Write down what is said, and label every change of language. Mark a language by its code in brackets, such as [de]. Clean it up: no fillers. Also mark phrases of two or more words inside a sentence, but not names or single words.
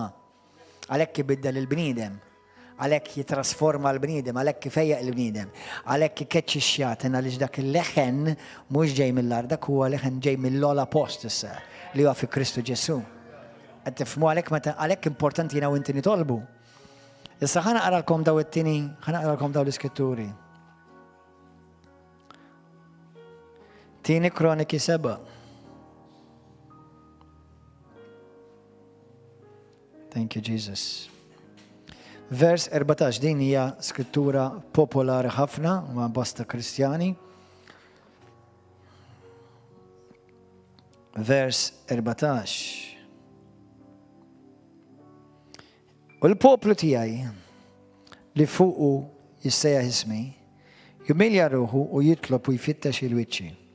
[mt] Għalhekk ibiddel il-bniedem, għalhekk jitrasforma l-bniedem, għalhekk ifejjaq il-bniedem, għalhekk ikeċċi x-xjaten għaliex dak il-leħen mhux ġej mill-art, dak huwa leħen ġej mill-ola post issa li huwa fi Kristu Ġesu. Qed tifhmu għalhekk importanti jiena u inti nitolbu. Issa ħa naqralkom daw it-tieni, ħa naqralkom daw l-iskritturi. Tieni Kroniki 7. [en] Thank you, Jesus. [mt] Vers 14, din hija skrittura popolari ħafna ma' bosta Kristjani. Vers 14. U l-poplu tiegħi li fuqu jissejjaħ ismi, jumilja ruħu u jitlob u jfittex il-wiċċi.